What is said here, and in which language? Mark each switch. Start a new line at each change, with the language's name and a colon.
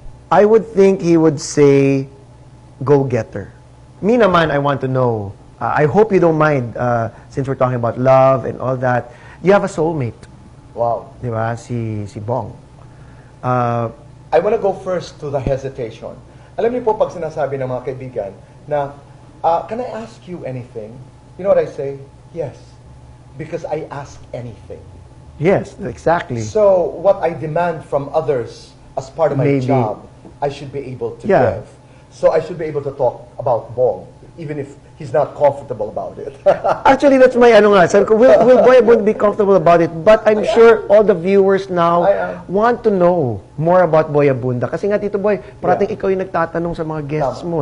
English: I would think he would say, go-getter.
Filipino: Me naman,
English: I want to know, I hope you don't mind, since we're talking about love and all that, you have a soulmate. Wow.
Filipino: Di ba? Si Bong.
English: I want to go first to the hesitation.
Filipino: Alam niyo po pag sinasabi ng mga kaibigan na,
English: can I ask you anything? You know what I say? Yes. Because I ask anything. Yes, exactly. So what I demand from others as part of my Maybe. job, I should be able to Yeah. give. So I should be able to talk about Bong, even if he's not comfortable about it. Actually, that's my
Filipino: ano nga. Sabi ko,
English: will Boy Abunda be comfortable about it? But I'm sure all the viewers now want to know more about Boy Abunda.
Filipino: Kasi nga, Tito Boy, parating ikaw yung nagtatanong sa mga guests mo.